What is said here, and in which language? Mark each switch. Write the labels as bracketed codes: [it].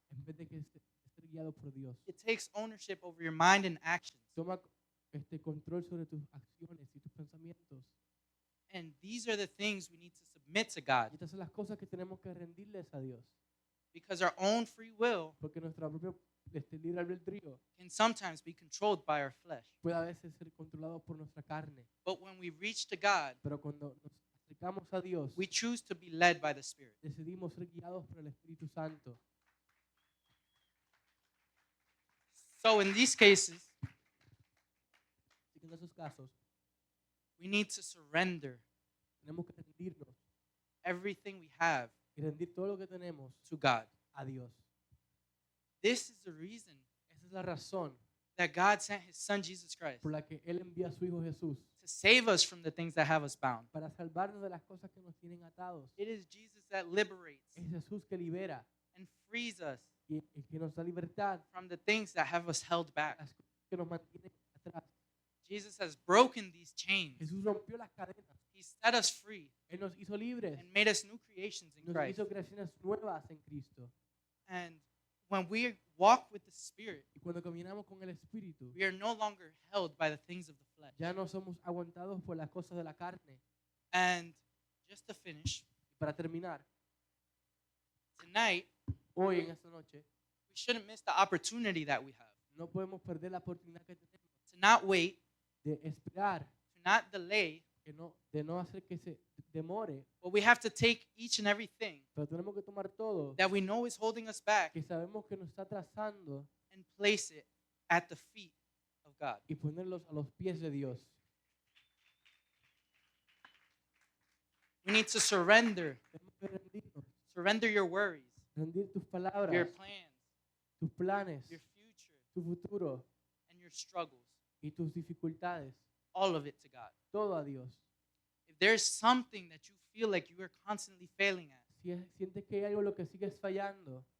[es] en vez de que ser guiado por Dios. [en] It takes ownership over your mind and actions. [es] Toma control sobre tus acciones y tus pensamientos. [en] And these are the things we need to submit to God, [es] Y estas son las cosas que tenemos que rendirles a Dios, [en] because our own free will [es] porque nuestro propio libre albedrío [en] can sometimes be controlled by our flesh. [es] puede a veces ser controlado por nuestra carne. [en] But when we reach to God, [es] Pero cuando nos acercamos a Dios, [en] we choose to be led by the Spirit. [es] decidimos ser guiados por el Espíritu Santo. [en] So in these cases, [es] Así que en esos casos [en] we need to surrender [es] tenemos que rendirnos [en] everything we have [es] y rendir todo lo que tenemos [en] to God. [es] a Dios. [en] This is the reason [es] Esa es la razón [en] that God sent His Son Jesus Christ [es] por la que Él envía a su Hijo Jesús [en] to save us from the things that have us bound. [es] para salvarnos de las cosas que nos tienen atados. [en] It is Jesus that liberates [es] Es Jesús que libera [en] and frees us [es] y el que nos da libertad, [en] from the things that have us held back. [es] las cosas que nos mantienen atrás. [en] Jesus has broken these chains. [es] Jesús rompió las cadenas. [en] He set us free [es] Él nos hizo libres. [en] and made us new creations in [es] Nos [en] Christ. [es] hizo creaciones nuevas en Cristo. [en] And when we walk with the Spirit, [es] Y cuando caminamos con el Espíritu, [en] we are no longer held by the things of the flesh. [es] ya no somos aguantados por las cosas de la carne. [en] And just to finish, [es] Y para terminar, [en] tonight, [es] hoy en esta noche, [en] we shouldn't miss the opportunity that we have [es] no podemos perder la oportunidad que tenemos [en] to not wait, [es] de esperar, [en] to not delay, [es] de no hacer que se demore, [en] but we have to take each and everything [es] pero tenemos que tomar todo [en] that we know is holding us back [es] que sabemos que nos está trazando [en] and place it at the feet of God. [es] y ponerlos a los pies de Dios. [en] We need to surrender, [es] Tenemos que rendirnos, [en] surrender your worries, [es] rendir tus [en] your [es] palabras, [en] plans, [es] tus planes, [en] your future, [es] tu futuro [en] and your struggles, [es] y tus dificultades, [en] all of it to God. [es] todo a Dios. [en] If there's something that you feel like you are constantly failing at [es] Si sientes que hay algo en lo que sigues fallando